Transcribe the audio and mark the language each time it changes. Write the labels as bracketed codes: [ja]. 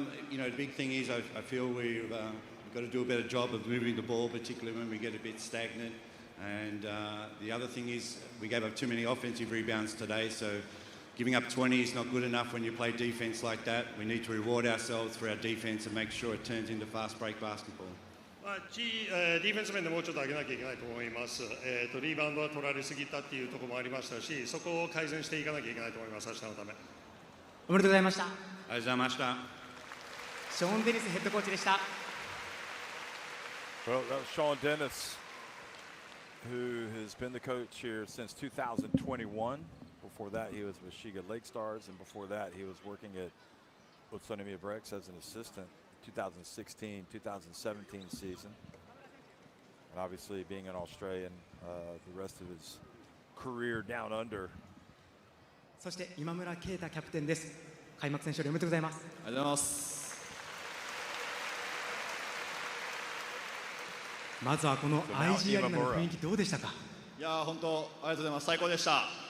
[en] You know, the big thing is I feel we've got to do a better job of moving the ball, particularly when we get a bit stagnant. And the other thing is we gave up too many offensive rebounds today, so giving up 20 is not good enough when you play defense like that. We need to reward ourselves for our defense and make sure it turns into fast break basketball. [ja] ディフェンス面でもうちょっと上げなきゃいけないと思います。リバウンドは取られすぎたっていうところもありましたし、そこを改善していかなきゃいけないと思います。明日のため。おめでとうございました。ありがとうございました。ショーン・デニスヘッドコーチでした。 [en] Well, that was Sean Dennis, who has been the coach here since 2021. Before that, he was with Shiga Lake Stars, and before that, he was working at Otsunomiya Brex as an assistant, 2016-2017 season. And obviously, being an Australian, the rest of his career down under. [ja] そして今村啓太キャプテンです。開幕戦勝利おめでとうございます。ありがとうございます。まずはこの IG アリーナの雰囲気どうでしたか？いやー本当ありがとうございます。最高でした。